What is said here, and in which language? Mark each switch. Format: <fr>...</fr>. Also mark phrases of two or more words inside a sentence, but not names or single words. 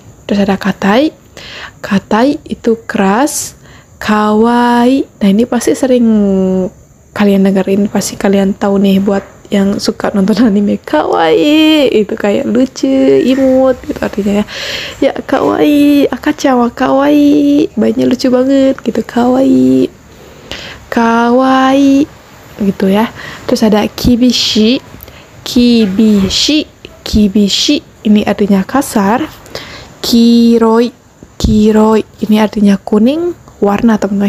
<id>Terus ada katai itu keras. Kawaii, nah ini pasti sering kalian dengerin, pasti kalian tahu nih buat yang suka nonton anime. Kawaii itu kayak lucu, imut gitu artinya ya.</id> <ja>Ya かわいい、赤ちゃんはかわいい,</ja> <id>bayinya lucu banget gitu, kawaii gitu ya. Terus ada kibishi ini artinya kasar. Kiroi ini artinya kuning, warna, teman-teman.</id>